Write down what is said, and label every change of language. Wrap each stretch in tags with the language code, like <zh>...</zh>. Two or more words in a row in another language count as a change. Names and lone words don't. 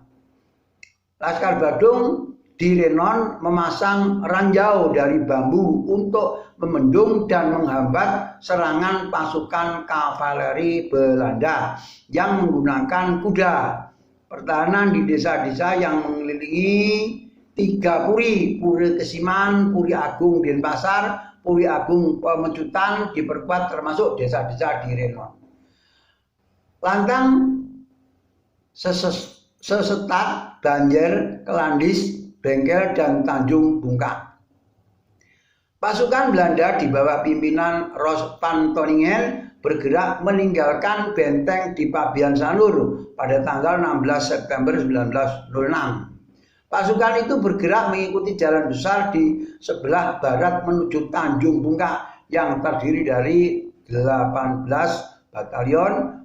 <id>Laskar Badung di Renon memasang ranjau dari bambu untuk membendung dan menghambat serangan pasukan kavaleri Belanda yang menggunakan kuda. Pertahanan di desa-desa yang mengelilingi 3 puri, Puri Kesiman, Puri Agung Denpasar, Puri Agung Pemecutan diperkuat termasuk desa-desa di Renon. Lantang Sesetat, Banjer, Kelandis, Bengkel, dan Tanjung Bungkak. Pasukan Belanda di bawah pimpinan Ros van Toningen bergerak meninggalkan benteng di Pabean Sanur pada tanggal 16 September 1906. Pasukan itu bergerak mengikuti jalan besar di sebelah barat menuju Tanjung Bungkak yang terdiri dari 18 batalion.</id>